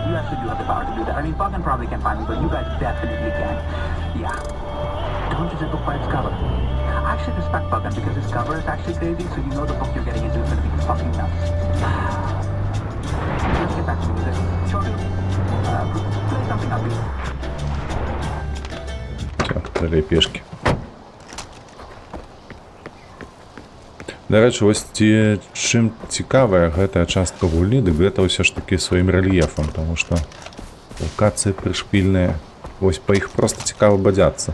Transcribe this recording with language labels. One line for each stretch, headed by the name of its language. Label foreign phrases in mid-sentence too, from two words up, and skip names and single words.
English: You actually do have the power to do that. I mean, Pagan probably can't find me, but you guys definitely can. Yeah. Don't judge a book by its cover. I actually respect Pagan because his cover is actually crazy, so you know the book you're getting into is going to be fucking nuts. Let's get back to music. Chotu, play something upbeat.
Belarusian: Так, далей пешкі. Дарэчы, вось чым цікавая гэтая частка гульні, дык гэта ўсё ж такі сваім рэльефам, таму што локацыі прышпільныя, вось па іх проста цікава бадзяцца.